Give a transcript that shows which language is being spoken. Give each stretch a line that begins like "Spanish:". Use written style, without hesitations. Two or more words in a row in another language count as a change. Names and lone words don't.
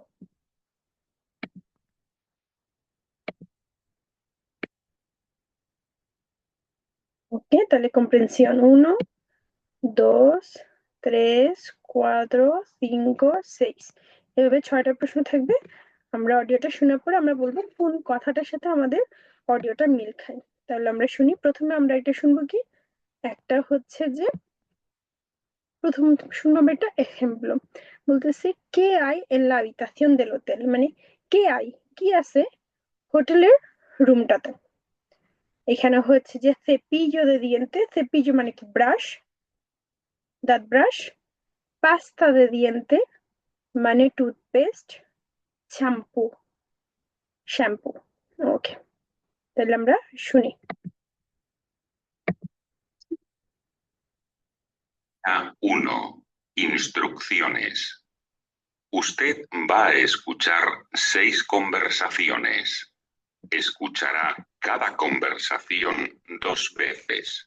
Bangla: ওকে, তাহলে comprensión 1, 2, 3, 4, 5, 6, এভাবে 6টা প্রশ্ন থাকবে। আমরা অডিওটা শোনার পর আমরা বলবো কোন কথাটার সাথে আমাদের অডিওটা মিল খায়। তাহলে আমরা শুনি। প্রথমে আমরা এটা শুনবো কি, একটা হচ্ছে যে প্রথম শুনবো আমরা একটা এক্সাম্পল।
Spanish: বলতেছে qué hay en la habitación del hotel,
Bangla: মানে
Spanish: qué hay,
Bangla: কি আছে হোটেলের রুমটাতে। এখানে হচ্ছে যে
Spanish: cepillo de dientes,
Bangla: cepillo মানে কি ব্রাশ, দাঁত ব্রাশ।
Spanish: pasta de diente
Bangla: মানে টুথপেস্ট, শ্যাম্পু, শ্যাম্পু। ওকে, তাহলে আমরা শুনি।
Spanish: A1. Instrucciones. Usted va a escuchar 6 conversaciones. Escuchará cada conversación 2 veces.